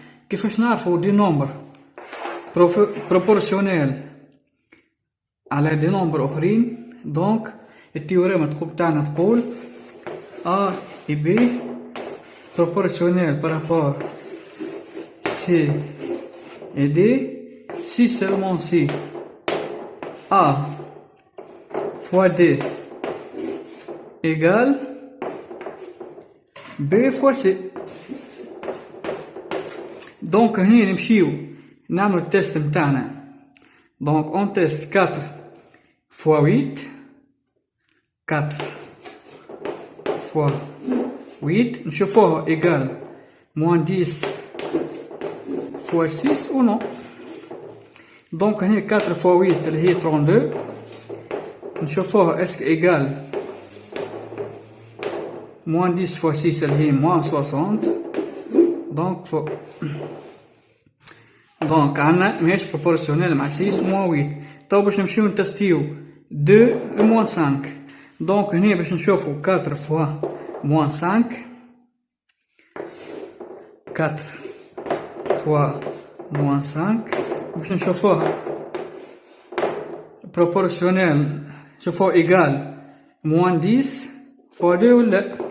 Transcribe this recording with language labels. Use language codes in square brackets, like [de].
[ar] كيفاش نعرفوا دي نمبر [fr] proportionnels [ar] على دي نمبر اخرين؟ دونك التيوريم تاعنا تقول [fr] A et B proportionnels par rapport C et D si seulement si A fois D égale B fois C. [ar] Donc هنا نمشيو نعمل التست متاعنا. [fr] Donc on teste 4 fois 8 4 fois 8 [ar] نشوفوه [fr] égal moins 10 fois 6 ou non. Donc [ar] هنا [fr] 4 fois 8 [ar] اللي هي [fr] 32 [ar] نشوفوه [fr] est égal moins 10 fois 6 [ar] اللي هي [fr] moins 60. [ar] Donc فوق. Donc عنا ماهيش proportionnel مع 6 moins 8. تو باش نمشيو نتستيو [fr] 2 et moins 5. Donc [ar] هنا باش نشوفو [fr] 4 fois moins 5 4 fois moins 5 [ar] باش نشوفوها [fr] proportionnel [ar] نشوفوه [fr] égal moins 10 fois 2 [ar] ولا.